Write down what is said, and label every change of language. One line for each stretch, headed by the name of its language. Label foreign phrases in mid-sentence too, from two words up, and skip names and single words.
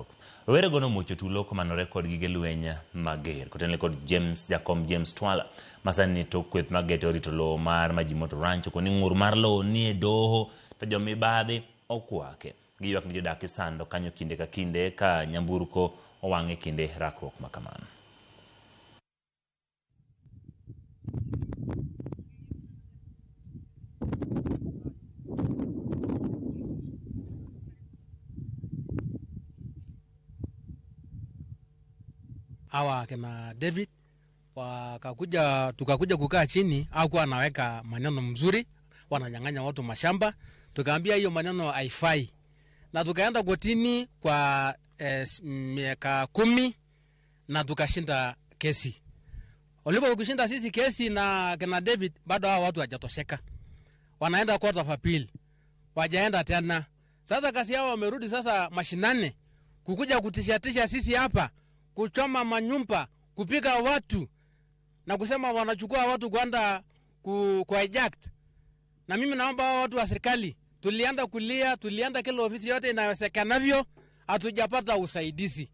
Luo (Kenya and Tanzania): Rowere go nomuocho tulo komanore kod gige lweny mager kotenore kod Jakom James Twala masani to kweth magete orito lowo mar Majimoto Ranch koni ng'ur mar lowo ni e doho to jomibadhi okwake. Giywak ni jodak isando kanyo kinde ka kinde ka nyamburko owang'e kinde rakruok makamano.
Swahili: Hawa kina David tukakuja kukaa chini, hakuwa anaweka maneno mzuri, wananyang'anya watu mashamba. Tukaambia hiyo maneno haifai, na tukaenda kotini kwa miaka 10 na tukashinda kesi. Walipo kushinda sisi kesi na kina David, bado hao watu hawajatosheka, wanaenda
English: court of appeal,
Swahili: wajaenda tena. Sasa kasi yao wamerudi sasa mashinane kukuja kutishatisha sisi hapa, kuchoma manyumba, kupiga watu na kusema wanachukua watu kwenda hijacked. Na mimi naomba hao watu wa serikali, tulienda kulia, tulienda kila ofisi yote inayowezekanavyo, hatujapata usaidizi.